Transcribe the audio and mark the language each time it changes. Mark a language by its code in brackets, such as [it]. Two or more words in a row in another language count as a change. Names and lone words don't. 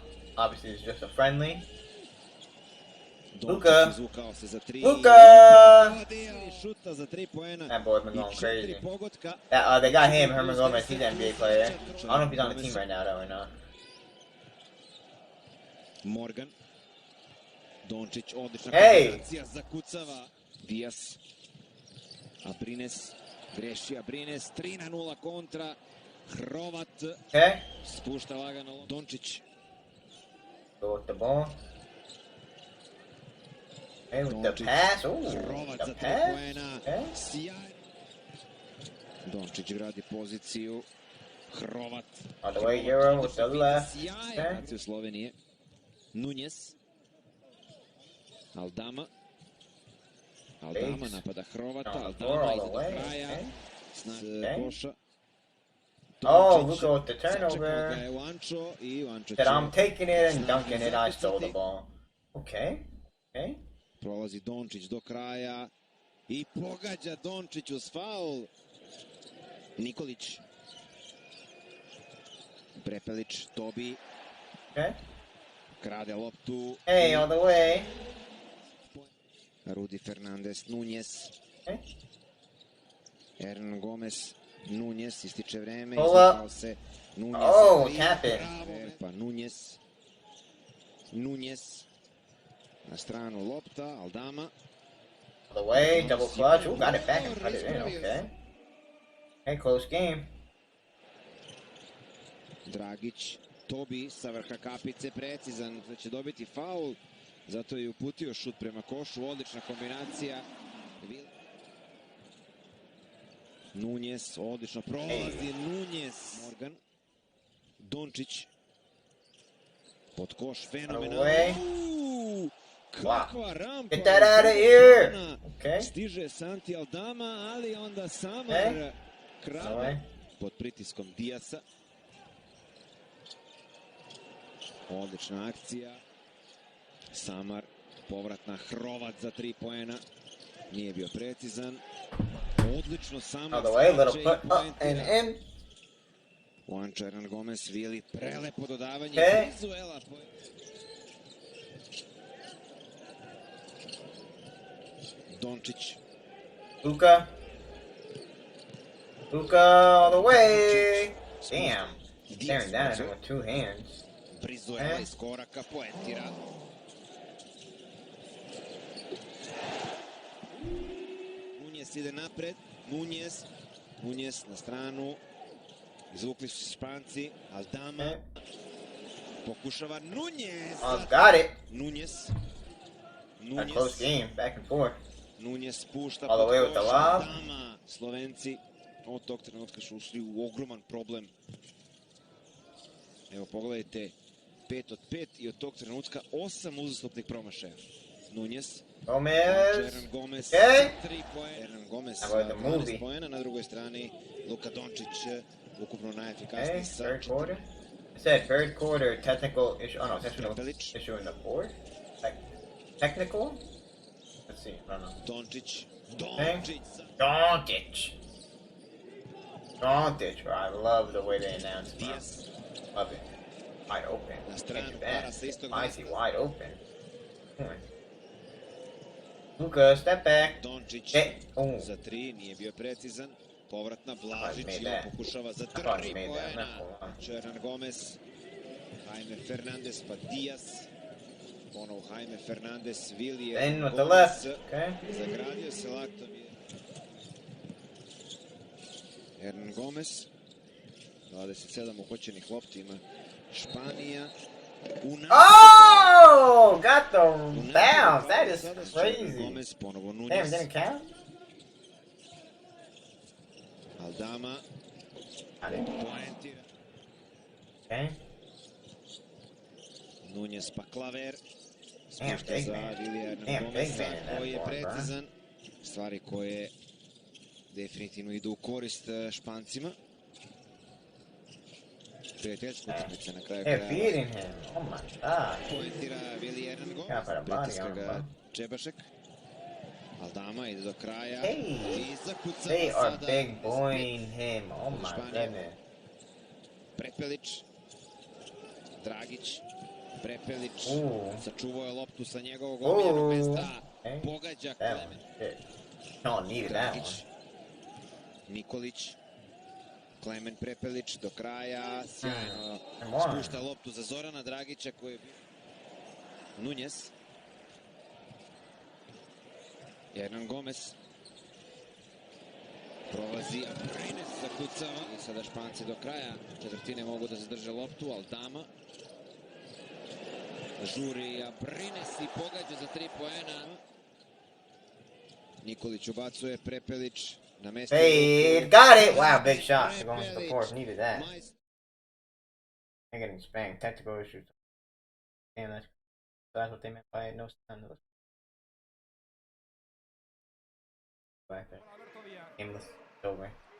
[en] Obviously, it's just a friendly. LUKA! LUKA! That boy's been going crazy. They got him, Herman Gomez. He's an NBA player. I don't know if he's on the team right now, though, or not. Morgan. [sr] Dončić, odlična kombinacija, zakucava. Dias. Abrines. Greši Abrines. 3-0 kontra. Hrovat. Spušta lagano. Dončić. [en] Go with the ball. Hey, with the pass. Ooh, the pass. Okay. [sr] Dončić gradi poziciju. Hrovat. [en] All the way, Euro with the left. [sr] Okay. Slovenije. Nunez. Aldama. Aldama napada Hrovata. Aldama iza do kraja. Snad koša. [en] Oh, Luka with the turnover. Said I'm taking it and dunking it. I stole the ball. Okay. Okay. [sr] Prolazi Dončić do kraja. I pogađa Dončić uz faul. Nikolić. Prepelić, Tobi. [en] Okay. [sr] Krade loptu. [en] Hey, all the way. Rudi Fernandez, Nunez. Okay. [sr] Hernan Gomez. Nunez, ističe vreme, izvukao se. Nunez, [en] tap it. [sr] Pa Nunez. Nunez. Na stranu lopta, Aldama. [en] All the way, double clutch. Ooh, got it back and put it in, okay. Hey, close game. [sr] Dragić, Tobi sa vrha kapice, precizan da će dobiti faul. Zato je uputio šut prema košu, odlična kombinacija. Nunez, odlično prolazi, Nunez. Morgan, Dončić, pod koš, fenomenalno. Kakva rampa. [en] Get that out of here. Okay. [sr] Stiže Santi Aldama, ali onda Samar krade pod pritiskom Diasa. Odlična akcija. Samar, povratna, Hrovat za 3 poena. Nije bio precizan. Odlično Samar. [en] All the way, little put up and in. [sr] Juancho Hernan Gomez, Vili, prelepo dodavanje. Vizuela. Dončić. [en] LUKA. LUKA all the way. Damn. Staring down at him with 2 hands. [sr] Brizuela iz koraka poetira. Nunez ide napred. Nunez na stranu. Izvukli su Španci. Aldama. Pokušava Nunez. [en] Oh, got it. Nunez. A close game, back and forth. [sr] Nunez spušta [en] all the way with the lob. [sr] Aldama. Slovenci od tog trenutka su ušli u ogroman problem. Evo pogledajte. 5 od 5 i od tog trenutka 8 uzastopnih promašaja. Nunez. Gomez. Hernan Gomez 12 poena. Na drugoj strani Luka Dončić ukupno najefikasniji sa... [en] Third quarter? It said third quarter technical issue. Oh no, technical issue in the board? Technical? Let's see. I don't know. Dončić. Dončić. I love the way they announce him. Love it. Wide open. Icy wide open. LUKA, step back. [sr] Dončić za 3, nije bio precizan. Povratna Blažić pokušava za 3 poena. Hernan Gomez. Jaime Fernandez pa Dias. Ponovo Jaime Fernandez, Vili [en] in with the left. [sr] Zagradio se laktom. Hernan Gomez. 27 uhoćenih lopti ima Španija. [en] Oh! Got the bounce. That is crazy. Damn, didn't count? Aldama. Okay. [sr] Nunez pa Klaver. [en] Damn, [sr] Spušta [en] big [sr] za [en] man. [sr] Vilija [en] Damn, big [sr] Hernangomesa, [en] man in that [sr] koji je [en] form, bro. [sr] precizan. Stvari koje definitivno idu u korist Špancima. Prijateljska utakmica na kraju [en] They're [sr] krajeva. [en] feeding him. Oh my god. [sr] Poentira Vilija Hernangomesa. [en] Gotta put a body on [sr] Pritiska [en] him, [sr] ga [en] bro. [sr] Čebašek. Aldama ide do kraja. [en] Hey, [sr] I zakucava [en] they are [sr] sada. [en] big boying him. Oh my [sr] Španija. [en] goodness. [sr] Prepelić. Dragić. Prepelić. Sačuvao je loptu sa njegovog omiljenog mesta. Pogađa Klemen. [en] No, needed that one. [sr] Nikolić. Klemen Prepelić do kraja. Sjajno spušta loptu za Zorana Dragića koji je bio. Nunez. Hernangomez. Prolazi Abrines, zakucava. I sada Španci do kraja četvrtine mogu da zadrže loptu. Aldama. Žuri Abrines i pogađa za 3 poena. Nikolić ubacuje, Prepelić na mestu. [en] Hey, got it! Wow, big shot. They're going to the fourth. Needed that. They're getting spanked. Tactical issues. Damn, that's what they meant by no stun. Back there. Aimless. It's over.